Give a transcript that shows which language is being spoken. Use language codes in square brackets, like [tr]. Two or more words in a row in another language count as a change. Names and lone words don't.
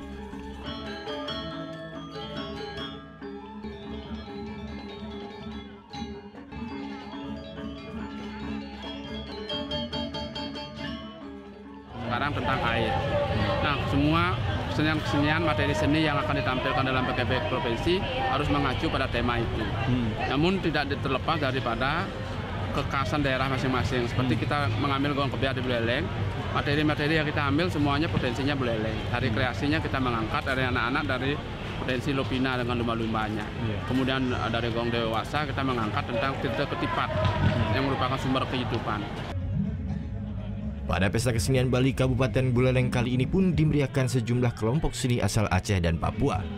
[id] Sekarang tentang air. Nah, semua kesenian materi seni yang akan ditampilkan dalam PKB provinsi harus mengacu pada tema itu. Namun tidak terlepas daripada kekhasan daerah masing-masing. Seperti kita mengambil gong kebiar di Buleleng, materi-materi yang kita ambil semuanya potensinya Buleleng. Dari kreasinya kita mengangkat dari anak-anak dari potensi Lovina dengan lumba-lumbanya. Kemudian dari gong dewasa kita mengangkat tentang cerita ketipat yang merupakan sumber kehidupan. Pada Pesta Kesenian Bali Kabupaten Buleleng kali ini pun dimeriahkan sejumlah kelompok seni asal Aceh dan Papua.